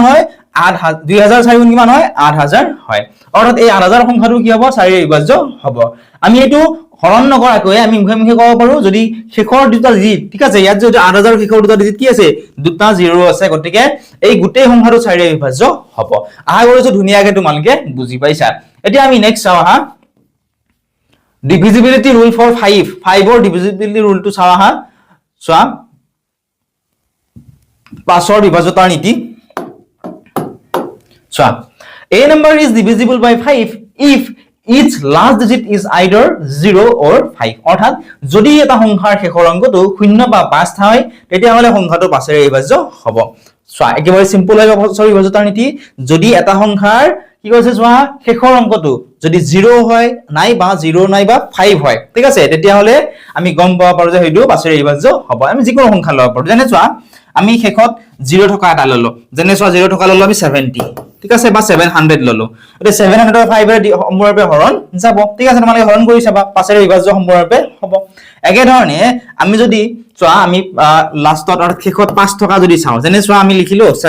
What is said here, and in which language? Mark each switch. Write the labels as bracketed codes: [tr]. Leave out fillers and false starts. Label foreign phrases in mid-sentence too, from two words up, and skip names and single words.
[as] হয় 2004 গুণ কিমান হয় 8000 হয় অৰ্থাৎ এই 8000 সংখ্যাটো কি হ'ব 4 ৰে বিভাজ্য হ'ব আমি এটো হৰণ নকৰাকৈ আমি মুখে মুখে ক'ব পাৰো যদি শেষৰ দুটা ডিজিট ঠিক আছে ইয়াত যদি 8000 শেষৰ দুটা ডিজিট কি আছে দুটা 0 আছে গতিকে এই গোটেই সংখ্যাটো 4 ৰে বিভাজ্য হ'ব আহা কৰিছো ধুনিয়াকে তোমালোকে বুজি পাইছা এতিয়া আমি নেক্সট চাও হা [en] divisibility rule for 5 or divisibility rule to [as] চাও হা চোৱা 5 ৰ বিভাজ্যতাৰ নীতি চোৱা [en] a number is divisible by 5 if its last digit is either 0 or 5 [as] অৰ্থাৎ যদি এটা সংখ্যাৰ শেষৰ অংকটো 0 বা 5 হয় তেতিয়া হলে সংখ্যাটো 5 ৰে বিভাজ্য হ'ব চোৱা একেবাৰে সিম্পল হয় 5 ৰ বিভাজ্যতাৰ নীতি যদি এটা সংখ্যাৰ কি কৈছে চোৱা শেষৰ অংকটো যদি 0 হয় নাই বা 0 নাই বা 5 হয় ঠিক আছে তেতিয়া হলে আমি গম পাব পাৰো যে হেতু 5 ৰে বিভাজ্য হ'ব আমি যিকোনো সংখ্যা লব পাৰো যেনে চোৱা আমি শেষত 0 থকা এটা ললো যেনে চোৱা 0 থকা ললো আমি 70 ঠিক আছে বা 700 ললো এটা 700 ৰ 5 ৰে সম্পূৰ্ণৰূপে হৰণ যাব ঠিক আছে তোমালোকে হৰণ কৰি চাবা 5 ৰে বিভাজ্য সম্পূৰ্ণৰূপে হ'ব একে ধৰণে আমি যদি চোৱা আমি লাষ্টত আৰু শেষত 5 থকা যদি চাও যেনে চোৱা আমি লিখিলো